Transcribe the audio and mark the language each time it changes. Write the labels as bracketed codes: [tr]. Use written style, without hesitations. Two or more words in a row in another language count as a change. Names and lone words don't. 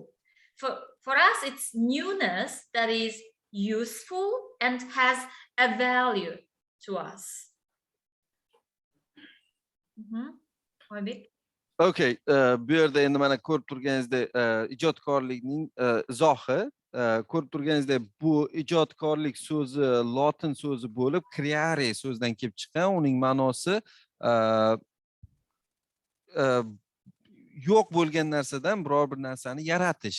[en] For us, it's newness that is useful and has a value to us. [uz] Okay, bu yerda endi mana ko'rib turganingizda ijodkorlikning izohi ko'rib turganingizdek bu ijodkorlik so'zi lotin so'zi bo'lib creare so'zidan kelib chiqqan. Uning ma'nosi yo'q bo'lgan narsadan biror bir narsani yaratish.